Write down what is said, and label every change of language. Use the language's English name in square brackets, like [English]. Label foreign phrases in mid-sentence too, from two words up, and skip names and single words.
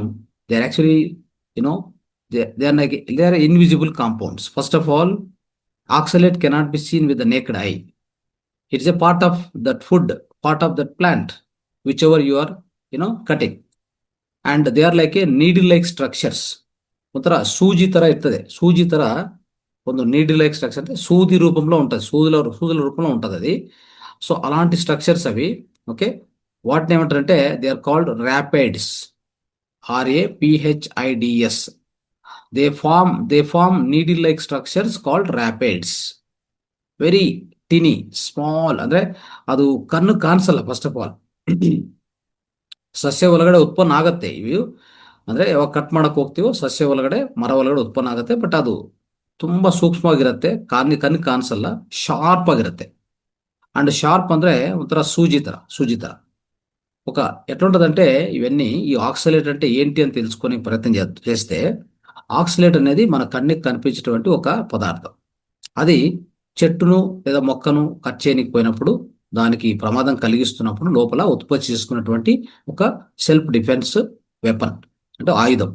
[English] They are actually, they are invisible compounds. First of all, oxalate cannot be seen with the naked eye. It is a part of that food, part of that plant, whichever you are, cutting. And they are like a needle-like structures. [Kannada] ಒಂಥರ ಸೂಜಿ ತರ ಇರ್ತದೆ. ಸೂಜಿ ತರ ಒಂದು [English] needle like structure, [Telugu] అంటే సూది రూపంలో ఉంటుంది, సూదుల రూపంలో ఉంటుంది అది. సో అలాంటి స్ట్రక్చర్స్ అవి. ఓకే. వాటిని ఏమంటారంటే [English] they are called raphides. RAPHIDS. they form needle like structures called raphides. very tiny, small, [Kannada] ಅಂದ್ರೆ ಅದು ಕಣ್ಣು ಕಾಣಿಸಲ್ಲ. [English] first of all [Kannada] ಸಸ್ಯ ಒಳಗಡೆ ಉತ್ಪನ್ನ ಆಗತ್ತೆ ಇವು. ಅಂದ್ರೆ ಯಾವಾಗ ಕಟ್ ಮಾಡಕ್ ಹೋಗ್ತೀವೋ ಸಸ್ಯ ಒಳಗಡೆ, ಮರ ಒಳಗಡೆ ಉತ್ಪನ್ನ ಆಗುತ್ತೆ. ಬಟ್ ಅದು ತುಂಬಾ ಸೂಕ್ಷ್ಮವಾಗಿರುತ್ತೆ, ಕಣ್ಣಿಗೆ ಕಾಣಿಸಲ್ಲ, ಶಾರ್ಪ್ ಆಗಿರುತ್ತೆ. [English] and sharp [Kannada] ಅಂದ್ರೆ ಒಂಥರ సూజీ ತರ. [Telugu] ఒక ఎట్లుంటదంటే ఇవన్నీ, ఈ ఆక్సలేట్ అంటే ఏంటి అని తెలుసుకునే ప్రయత్నం చేస్తే, ఆక్సలేట్ అనేది మన కண்ಣಿకి కనిపించేటువంటి ఒక పదార్థం. అది చెట్టును లేదా మొక్కను కట్ చేయనికి పోయినప్పుడు, దానికి ప్రమాదం కలిగిస్తున్నప్పుడు లోపల ఉత్పత్తి చేసుకున్నటువంటి ఒక [English] self defense weapon, [Telugu] అంటే ఆయుధం.